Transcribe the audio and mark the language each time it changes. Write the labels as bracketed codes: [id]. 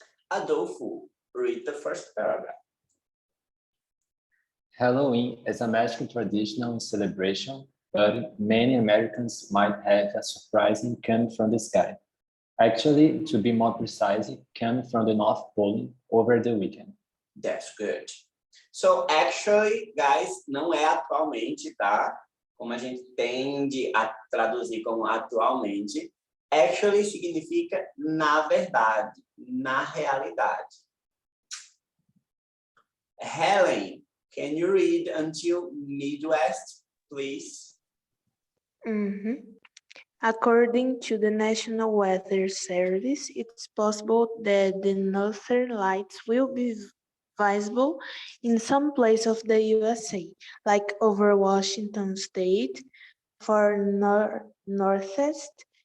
[en] Adolfo, read the first paragraph. Halloween is a magical traditional celebration, but many Americans might have a surprising come from the sky. Actually, to be more precise, came from the North Pole over the weekend. That's good. So actually, guys, [pt] não é atualmente, tá? Como a gente tende a traduzir como atualmente. Actually significa na verdade, na realidade. [en] Helen, can you read until Midwest, please? According to the National Weather Service, it's possible that the northern lights will be visible in some places of the USA, like over Washington State, for northeast